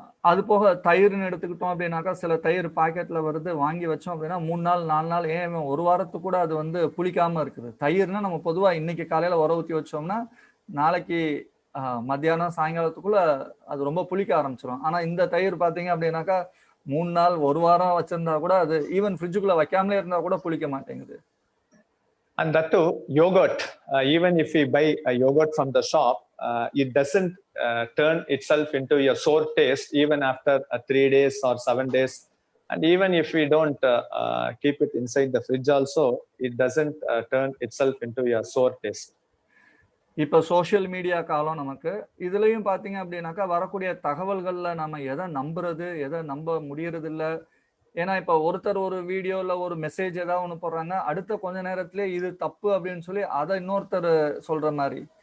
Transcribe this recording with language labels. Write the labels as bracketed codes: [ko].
[ta] அது போக தயிர்னு எடுத்துக்கிட்டோம் அப்படின்னாக்கா சில தயிர் பாக்கெட்ல வருது, வாங்கி வச்சோம் அப்படின்னா 3 நாள் 4 நாள் ஏன் ஒரு வாரத்துக்கு கூட அது புளிக்காம இருக்குது. தயிர்னா நம்ம பொதுவா இன்னைக்கு காலையில உர ஊற்றி வச்சோம்னா நாளைக்கு மத்தியானம் சாயங்காலத்துக்குள்ள அது ரொம்ப புளிக்க ஆரம்பிச்சிடும். ஆனா இந்த தயிர் பாத்தீங்க அப்படின்னாக்கா 3 நாள் 1 வாரம் வச்சிருந்தா கூட அது ஈவன் ஃப்ரிட்ஜுக்குள்ள வைக்காமலே இருந்தா கூட புளிக்க மாட்டேங்குது. [en] And that too, yogurt. Even if we buy a yogurt from the shop, it doesn't turn itself into a sour taste even after 3 days or 7 days. And even if we don't keep it inside the fridge also, it doesn't turn itself into a sour taste. [ta] இப்ப social media காலம் நமக்கு. இதுலயும் பாத்தீங்க அப்படின்னாக்கா வரக்கூடிய தகவல்கள்ல நம்ம எதை நம்புறது எதை நம்ப முடியறது இல்லை. ஏன்னா இப்ப ஒருத்தர் ஒரு வீடியோல ஒரு மெசேஜ் ஏதாவது ஒண்ணு போடுறாங்க, அடுத்த கொஞ்ச நேரத்திலே இது தப்பு அப்படின்னு சொல்லி அதை இன்னொருத்தர் சொல்ற மாதிரி.